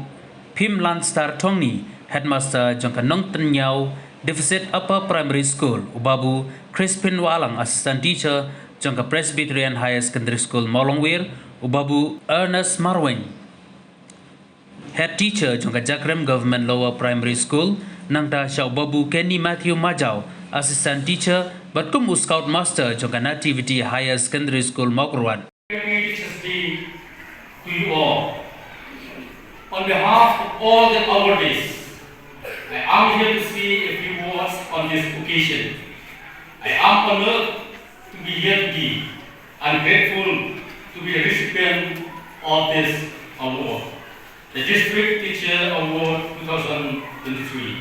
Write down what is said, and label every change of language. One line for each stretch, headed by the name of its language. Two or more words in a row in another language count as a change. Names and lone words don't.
Khasi: Pim Lanstar Tongni Headmaster jongka Nong Tenyau Deficit Upper Primary School Ubabu Crispin Walang
English: Assistant Teacher
Khasi: jongka Presbyterian High Secondary School Molongwir Ubabu Ernest Marwin
English: Head Teacher
Khasi: jongka Jakrem Government Lower Primary School Nangta Shau Babu Kenny Matthew Majau
English: Assistant Teacher
Khasi: Batkum
English: Scout Master
Khasi: jongka Nativity Higher Secondary School Mokrwan.
English: To you all, on behalf of all the awardees, I am here to say a few words on this occasion. I am honored to be here today and grateful to be a recipient of this award, the District Teacher Award 2023.